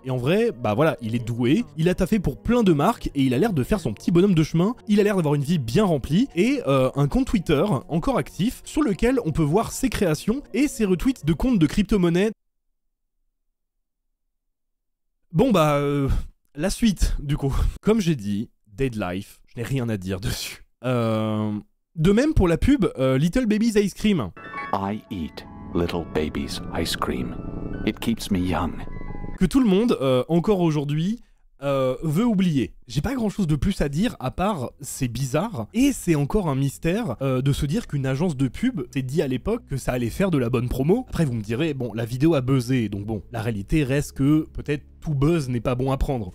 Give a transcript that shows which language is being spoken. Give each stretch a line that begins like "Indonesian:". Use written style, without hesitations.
French: Et en vrai, voilà, il est doué, il a taffé pour plein de marques, et il a l'air de faire son petit bonhomme de chemin, il a l'air d'avoir une vie bien remplie, et un compte Twitter encore actif, sur lequel on peut voir ses créations et ses retweets de comptes de crypto-monnaies. Bon la suite, du coup. Comme j'ai dit, Dead Life, je n'ai rien à dire dessus. De même pour la pub Little Baby's Ice Cream.
English: I eat little baby's ice cream. It keeps me young.
French: Que tout le monde, encore aujourd'hui, veut oublier. J'ai pas grand chose de plus à dire à part c'est bizarre et c'est encore un mystère de se dire qu'une agence de pub s'est dit à l'époque que ça allait faire de la bonne promo. Après vous me direz, bon, la vidéo a buzzé, donc bon, la réalité reste que peut-être tout buzz n'est pas bon à prendre.